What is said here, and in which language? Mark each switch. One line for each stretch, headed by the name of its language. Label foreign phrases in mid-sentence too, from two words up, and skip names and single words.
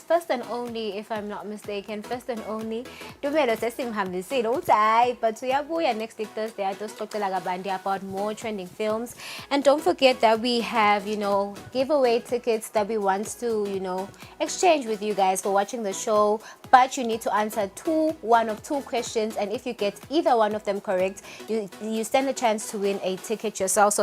English: First and only, if I'm not mistaken, first and only Dumelo
Zulu: sesimhambisile uthi
English: but uyabuya next week Thursday
Zulu: atosixoxela kabanti
English: about more trending films. And don't forget that we have, giveaway tickets that we want to, exchange with you guys for watching the show. But you need to answer one of two questions, and if you get either one of them correct, you stand a chance to win a ticket yourself.